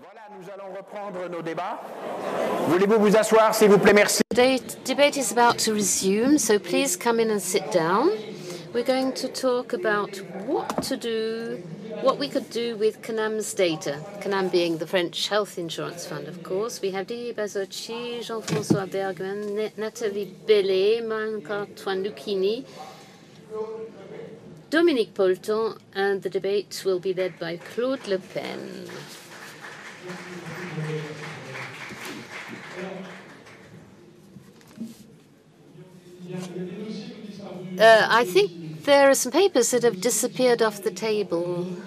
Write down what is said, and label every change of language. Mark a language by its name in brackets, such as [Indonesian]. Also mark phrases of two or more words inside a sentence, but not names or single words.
[French] Nous allons reprendre nos débats. Voulez-vous vous asseoir, s'il vous plaît, merci. [English] The debate is about to resume, so please come in and sit down. We're going to talk about what we could do with CNAM's data. CNAM being the French Health Insurance Fund, of course. We have Didier Bazocchi, Jean-François Bergman, Nathalie Bellet, Marc-Antoine Lucchini, Dominique Polton, and the debate will be led by Claude Le Pen. I think there are some papers that have disappeared off the table.